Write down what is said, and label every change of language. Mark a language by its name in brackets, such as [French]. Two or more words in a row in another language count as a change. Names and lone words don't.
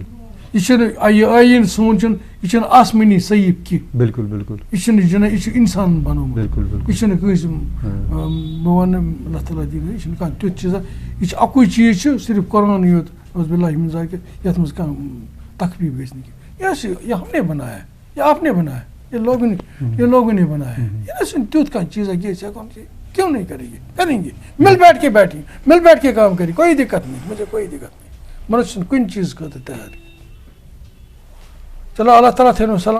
[Kashmiri] یہِ چھُنہٕ یہِ ٲیٖن سون چھُنہٕ یہِ چھُنہٕ آسمٲنی صحیح کینٛہہ بالکل بالکل یہِ چھُنہٕ جِناب یہِ چھُ اِنسانن بنومُت بالکل بالکل یہِ چھُنہٕ کٲنٛسہِ بہٕ وَنہٕ اللہ تعالیٰ دِیِن یہِ چھُنہٕ کانٛہہ تیُتھ چیٖزا یہِ چھُ اَکُے چیٖز چھُ صرف قرآنٕے یوت [Arabic] اعوذ باللہ من ذالک [Kashmiri] یَتھ منٛز کانٛہہ تخفیٖف گژھِ نہٕ کینٛہہ [Urdu] یہ ہم نے بنایا یہ آپ نے بنایا [Kashmiri] یہ لوگوں نے بنایا یہ نہ چھُنہٕ تیُتھ کانٛہہ چیٖزا کہِ أسۍ ہٮ۪کو [Urdu] کیوں نہیں کریں گے؟ کریں گے، مل بیٹھ کے بیٹھیں، مل بیٹھ کے کام کریں، کوئی دقت نہیں، مجھے کوئی دقت نہیں، [Kashmiri] منوج کن چیز خاطر تیار. چلو اللہ تعالیٰ تھٲینو سلام.